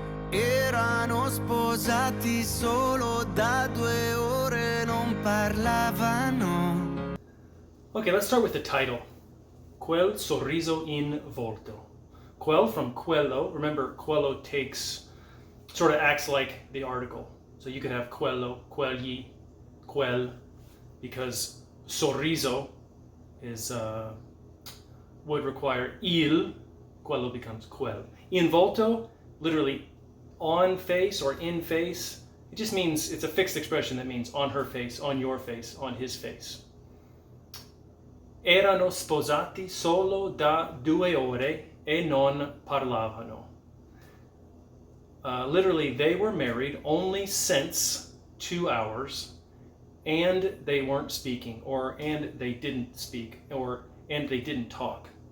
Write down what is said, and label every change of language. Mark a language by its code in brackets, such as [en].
[it] Erano sposati solo da 2 ore, non parlavano. [en] Okay, let's start with the title. [it] Quel Sorriso in Volto. [en] Quel from quello. Remember, quello sort of acts like the article. So you could have quello, quegli, quel, because sorriso would require il, quello becomes quel. In volto, literally on face or in face. It just means, it's a fixed expression that means on her face, on your face, on his face. [it] Erano sposati solo da 2 ore e non parlavano. [en] Literally, they were married only since 2 hours, and they weren't speaking, and they didn't speak, and they didn't talk.